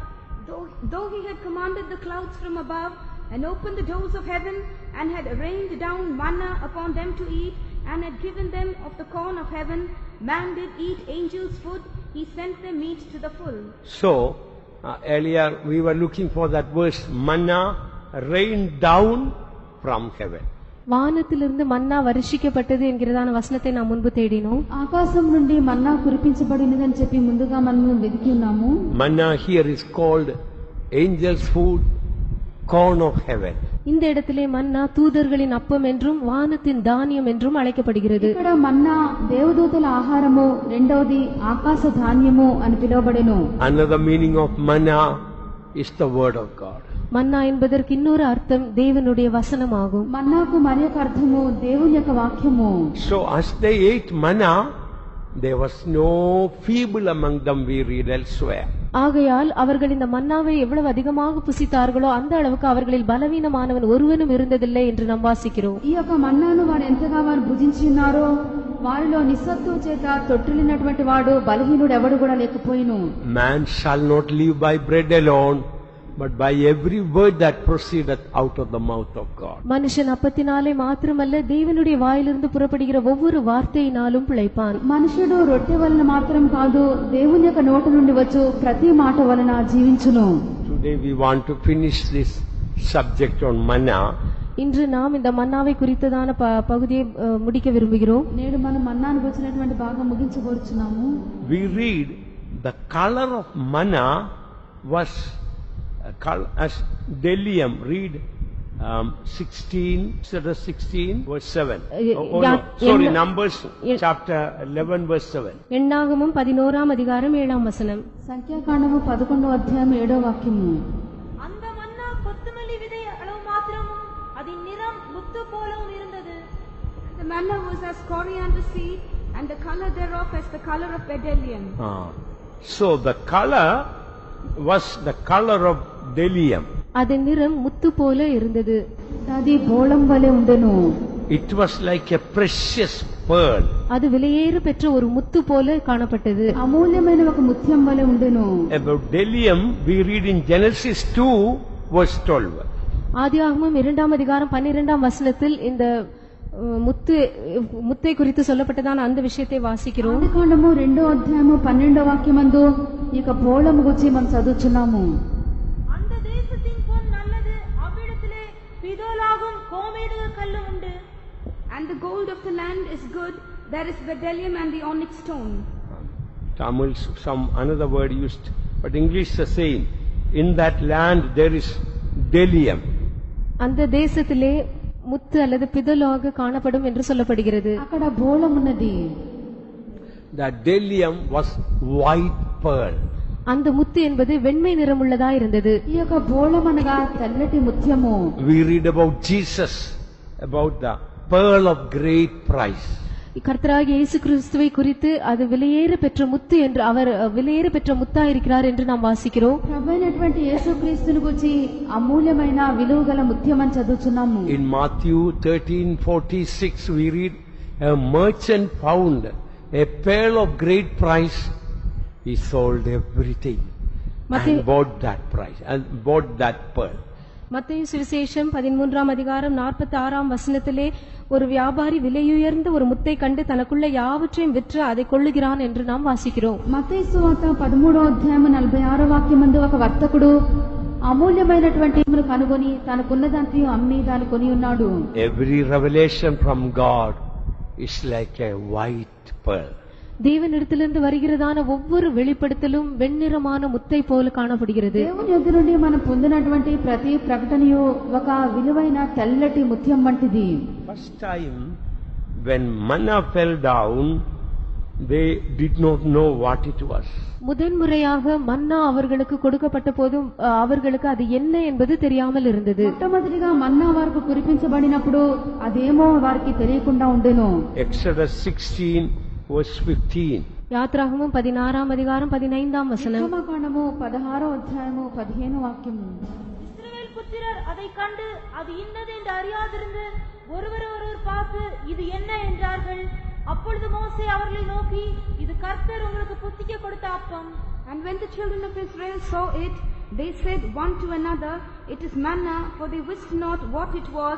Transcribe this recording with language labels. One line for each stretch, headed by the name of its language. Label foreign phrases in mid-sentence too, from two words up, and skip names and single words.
English: Though he had commanded the clouds from above and opened the doors of heaven and had rained down manna upon them to eat and had given them of the corn of heaven, man did eat angels' food, he sent them meat to the full. So, earlier we were looking for that verse, manna rained down from heaven.
Tamil: வானத்திலிருந்து மன்னா வருஷிக்கப்பட்டது என்கிறதான వచనத்தை நாம் முன்பு தேடினோம்.
Telugu: ఆకాశం నుండి మన్నా కురిపించబడినదని చెప్పి ముందుగా మనం వెతికి ఉన్నాము.
English: Manna here is called angels' food, corn of heaven.
Tamil: இந்த இடத்திலே மன்னா தூதர்களின் அப்பம் என்றும் வானத்தின் தானியம் என்றும் அழைக்கப்படுகிறது.
Telugu: ఇక్కడ మన్నా దేవదూతల ఆహారము, రెండవది ఆకాశ ధాన్యము అని పిలువబడెను.
English: Another meaning of manna is the word of God.
Tamil: மன்னா என்பதற்கு இன்னொரு அர்த்தம் தேவனுடைய வசனமாகும்.
Telugu: మన్నాకు మరి ఒక అర్థము దేవుని యొక్క వాక్యము.
English: So as they ate manna, there was no feeble among them, we read elsewhere.
Tamil: ஆகையால் அவர்கள் இந்த மன்னாவை எவ்வளவு அதிகமாக புசித்தார்களோ அந்த அளவுக்கு அவர்களில் பலவீனமானவன் ஒருவனும் இருந்ததில்லை என்று நாம் வாசிக்கிறோம்.
Telugu: ఈ యొక్క మన్నాను వారు ఎంతగా వారు భుజించినారో వారిలో నిస్సత్తువ చేత తొట్టిల్లినటువంటి వాడు బలహీనుడు ఎవడు కూడా లేకపోయిను.
English: Man shall not live by bread alone, but by every word that proceedeth out of the mouth of God.
Tamil: மனுஷன் அப்பத்தினாலே மாத்திரமல்ல தேவனுடைய வாயிலிருந்து புறப்படுகிற ஒவ்வொரு வார்த்தையினாலும் பிழைப்பான்.
Telugu: మనుషుడు రొట్టె వలన మాత్రం కాదు దేవుని యొక్క నోటి నుండి వచ్చు ప్రతి మాట వలన జీవించును.
English: Today we want to finish this subject on manna.
Tamil: இன்று நாம் இந்த மன்னாவை குறித்ததான பகுதியை முடிக்க விரும்புகிறோம்.
Telugu: నేడు మనం మన్నాను గురించినటువంటి భాగం ముగించబోతున్నాము.
English: We read the color of manna was as bdellium. Read 16 verse 7. Sorry, Numbers chapter 11 verse 7.
Tamil: எண்ணாகமம் 11ஆம் அதிகாரம் 7ஆம் வசனம்.
Telugu: సంఖ్యాకాండము 11వ అధ్యాయం 7వ వాక్యము.
Tamil: அந்த மன்னா கொத்தமல்லி விதை அளவு மாத்திரமும் அதன் நிறம் முத்து போலவும் இருந்தது.
English: The manna was as coriander seed, and the color thereof as the color of bdellium. So the color was the color of bdellium.
Tamil: அதன் நிறம் முத்து போல இருந்தது.
Telugu: అది బోళం వలె ఉండెను.
English: It was like a precious pearl.
Tamil: அது விலையேற பெற்ற ஒரு முத்து போல காணப்பட்டது.
Telugu: అమూల్యమైన ఒక ముత్యం వలె ఉండెను.
English: About bdellium we read in Genesis 2 verse 12.
Tamil: ஆதியாகமம் 2ஆம் அதிகாரம் 12ஆம் வசனத்தில் இந்த ముత్తే குறித்து சொல்லப்பட்டதான அந்த விஷயத்தை வாசிக்கிறோம்.
Telugu: ఆదికాండము 2వ అధ్యాయము 12వ వాక్యమందు ఇక బోళము గురించి మనం చదువుచున్నాము.
Tamil: அந்த தேசத்தின் பொன் நல்லது, அவ்விடத்திலே பிதோலாகும் கோமேதக கல்லும் உண்டு.
English: And the gold of the land is good, there is bdellium and the onyx stone. Tamil some another word used, but English the same. In that land there is bdellium.
Tamil: அந்த தேசத்திலே முத்து அல்லது பிதலாக காணப்படும் என்று சொல்லப்படுகிறது.
Telugu: అక్కడ బోళం ఉన్నది.
English: That bdellium was white pearl.
Tamil: அந்த முத்து என்பது வெண்மை நிறமுள்ளதா இருந்தது.
Telugu: ఈ యొక్క బోళం అనగా తెల్లటి ముత్యము.
English: We read about Jesus, about the pearl of great price. கர்த்தராகிய இயேசு கிறிஸ்துவை குறித்து அது விலையேற பெற்ற முத்து என்று அவர் விலையேற பெற்ற முத்தா இருக்கிறார் என்று நாம் வாசிக்கிறோம். ప్రభువైనటువంటి యేసుక్రీస్తుని గురించి అమూల్యమైన విలువగల ముత్యం అని చదువుచున్నాము. In Matthew 13:46 we read, a merchant found a pearl of great price. He sold everything and bought that price and bought that pearl.
Tamil: மத்தேயு சுவிசேஷம் 13ஆம் அதிகாரம் 46ஆம் வசனத்திலே ஒரு வியாபாரி விலையுயர்ந்த ஒரு முத்தை கண்டு தனக்குள்ள யாவற்றையும் விற்று அதை கொள்ளுகிறான் என்று நாம் வாசிக்கிறோம்.
Telugu: మత్తయి సువార్త 13వ అధ్యాయం 46వ వాక్యమందు ఒక వర్తకుడు అమూల్యమైనటువంటి మును కనుగొని తనకున్నదంతా అమ్మి దాన్ని కొని ఉన్నాడు.
English: Every revelation from God is like a white pearl.
Tamil: தேவனிடத்திலிருந்து வருகிறதான ஒவ்வொரு வெளிப்படுத்தலும் வெண்ணிறமான முத்தை போல காணப்படுகிறது.
Telugu: దేవుని యొద్ద నుండి మనం పొందినటువంటి ప్రతి ప్రకటనయు ఒక విలువైన తెల్లటి ముత్యం వంటిది.
English: First time when manna fell down, they did not know what it was.
Tamil: முதன்முறையாக மன்னா அவர்களுக்கு கொடுக்கப்பட்ட போதும் அவர்களுக்கு அது என்ன என்பது தெரியாமல் இருந்தது.
Telugu: మొట్టమొదటిగా మన్నా వారికి కురిపించబడినప్పుడు అదేమో వారికి తెలియకుండా ఉండెను.
English: Exodus 16 verse 15.
Tamil: யாத்ராகமம் 16ஆம் அதிகாரம் 15ஆம் வசனம்.
Telugu: నిర్గమకాండము 16వ అధ్యాయము 15వ వాక్యము.
Tamil: இஸ்ரவேல் புத்திரர் அதை கண்டு அது இன்னது என்று அறியாதிருந்து ஒருவர் பார்த்து இது என்ன என்றார்கள். அப்பொழுது மோசே அவர்களை நோக்கி, இது கர்த்தர் உங்களுக்கு புத்திக்க கொடுத்த அப்பம்.
English: And when the children of Israel saw it, they said one to another, It is manna, for they wist not what it was.